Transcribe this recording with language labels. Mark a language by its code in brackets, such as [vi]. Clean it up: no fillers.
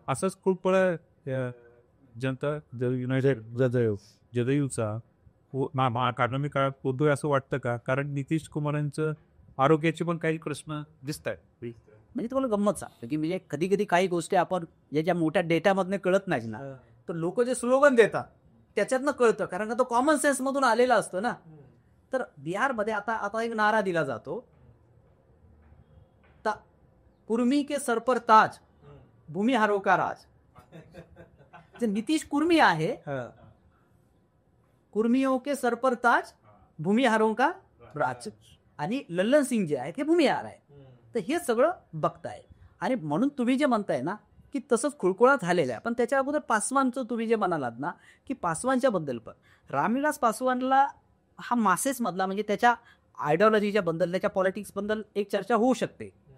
[mr] असाच खुळपळा जनता युनायटेड जदयूचा आगामी काळात होतोय असं वाटतं का? कारण नितीश कुमार यांचं आरोग्याचे पण काही प्रश्न दिसत आहेत. म्हणजे तुम्हाला गंमत सांगतो की म्हणजे कधी कधी काही गोष्टी आपण ज्या मोठ्या डेटामधनं कळत नाही ना, तर लोक जे स्लोगन देतात त्याच्यातनं कळतं, कारण का तो कॉमन सेन्स मधून आलेला असतो ना. तर बिहारमध्ये आता एक नारा दिला जातो, [hi] कुर्मी के सर पर ताज भूमिहारों का राज. [mr] जे नितीश कुर्मी आहे, [hi] कुर्मियों के सर पर ताज भूमिहारों का राज, [mr] आणि लल्लन सिंग जे आहेत हे भूमिहार आहे. तर हे सगळं बघताय आणि म्हणून तुम्ही जे म्हणताय ना की तसंच खुळखुळा झालेला आहे. पण त्याच्या अगोदर पासवानचं तुम्ही जे म्हणालात ना की पासवानच्या बद्दल पण रामविलास पासवानला हा मासेस मधला म्हणजे त्याच्या आयडिओलॉजीच्या बद्दल, त्याच्या पॉलिटिक्स बद्दल एक चर्चा होऊ शकते.